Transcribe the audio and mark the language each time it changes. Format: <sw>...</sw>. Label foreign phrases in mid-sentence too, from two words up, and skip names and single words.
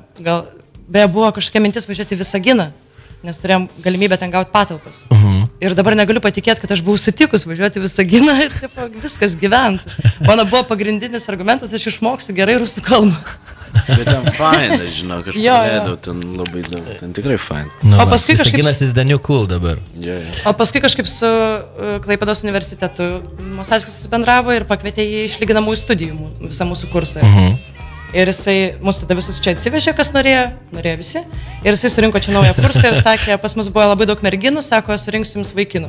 <lt>Gal, beje, buvo kažkokia mintis važiuoti į Visaginą, nes turėjom galimybę ten gauti patalpas. Ir dabar negaliu patikėti, kad aš buvau sutikus važiuoti Visaginą ir taip, viskas gyventi. Mano buvo pagrindinis argumentas, aš išmoksiu gerai rusų kalbą. Bet ten faina, žinau, kažkaip leidau ten labai daug, ten tikrai faina. O paskui kažkaip...</lt> <en>Visaginas is the new cool dabar.</en> <lt>O paskui kažkaip su Klaipėdos universitetu Masalskis bendravo ir pakvietė jį iš lyginamųjų studijų visą mūsų kursą. Ir jisai mus tada visus čia atsivežė, kas norėjo visi. Ir jisai surinko čia naują kursą ir sakė, pas mus buvo labai daug merginų, sako, surinksiu jums vaikinų.</lt>